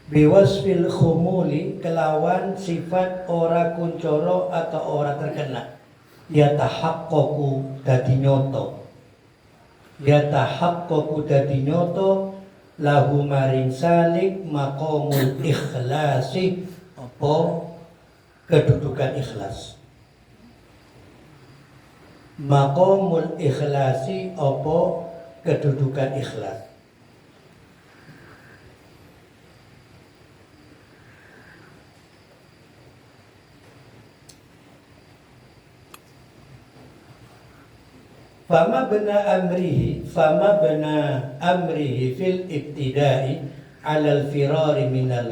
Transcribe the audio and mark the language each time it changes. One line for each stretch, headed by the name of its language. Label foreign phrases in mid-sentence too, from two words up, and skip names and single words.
Arabic: بوصف الخمول
Javanese: kelawan sifat ora kuncoro atau ora terkena yatahaqqaqu dadi nyoto lahu maring salik
Arabic: مقام الإخلاص
Javanese: apa kedudukan ikhlas
Arabic: مقام الإخلاص
Javanese: apa kedudukan ikhlas.
Arabic: فما بين أمره في الابتداء على الفرار من